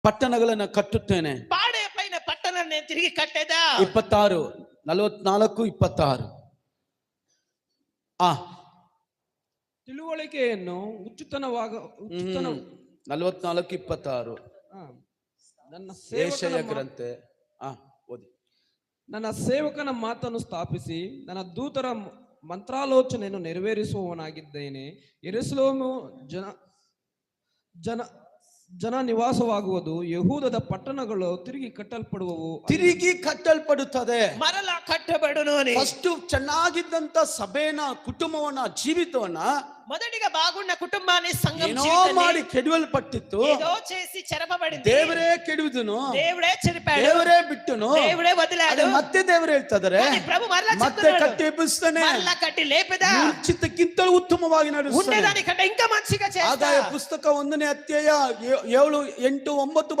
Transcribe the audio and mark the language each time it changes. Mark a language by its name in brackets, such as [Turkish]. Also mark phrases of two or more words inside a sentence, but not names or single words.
[Kannada] ಪಟ್ಟಣಗಳನ್ನು ಕಟ್ಟುತ್ತೇನೆ. [Telugu] పాడే పైన పట్టణాన్ని నేను తిరిగి కట్టేదా. 26 44 26. [Kannada] ತಿಳುವಳಿಕೆಯನ್ನು ಹುಚ್ಚುತನವಾಗ 44 26 ನನ್ನ ಯೆಶಾಯ ಗ್ರಂಥ. ಓದಿ. ನನ್ನ ಸೇವಕನ ಮಾತನ್ನು ಸ್ಥಾಪಿಸಿ ನನ್ನ ದೂತರ ಮಂತ್ರಾಲೋಚನೆಯನ್ನು ನೆರವೇರಿಸುವವನಾಗಿದ್ದೇನೆ. ಯೆರೂಸಲೇಮು ಜನ ನಿವಾಸವಾಗುವುದು, ಯಹೂದದ ಪಟ್ಟಣಗಳು ತಿರುಗಿ ಕಟ್ಟಲ್ಪಡುವವು. ತಿರುಗಿ ಕಟ್ಟಲ್ಪಡುತ್ತದೆ, [Telugu] మరల కట్టబడును అని. [Kannada] ಫಸ್ಟ್ ಚೆನ್ನಾಗಿದ್ದಂತ ಸಭೆನ, ಕುಟುಂಬವನ್ನ, ಜೀವಿತವನ್ನ [Telugu] మొదటిగా బాగున్న కుటుంబాన్ని, సంఘం [Kannada] ಏನೋ [Telugu] జీవితాన్ని [Kannada] ಮಾಡಿ ಕೆಡವಲ್ಪಟ್ಟಿತ್ತು. [Telugu] ఏదో చేసి చెరపబడింది. [Kannada] ದೇವರೇ ಕೆಡುವುದನು, [Telugu] దేవుడే చెరిపాడు, [Kannada] ದೇವರೇ ಬಿಟ್ಟನು, [Telugu] దేవుడే వదిలాడు. [Kannada] ಮತ್ತೆ ದೇವರು ಹೇಳ್ತಾರೆ [Telugu] ప్రభు మరలా [Kannada] ಮತ್ತೆ [Telugu] చెప్తున్నాడు, [Kannada] ಕಟ್ಟಿ ಎಬ್ಬಿಸ್ತಾನೆ, [Telugu] మరలా కట్టి లేపెదా, [Kannada] ಚಿತ್ತಕ್ಕಿಂತಲೂ ಉತ್ತಮವಾಗಿ ನಡೆಸ್ತಾನೆ. [Telugu] ఉండేదానికంటే ఇంకా మంచిగా చేస్తా. [Kannada] ಆದಾಯ ಪುಸ್ತಕ 1ನೇ ಅಧ್ಯಾಯ 7, 8, 9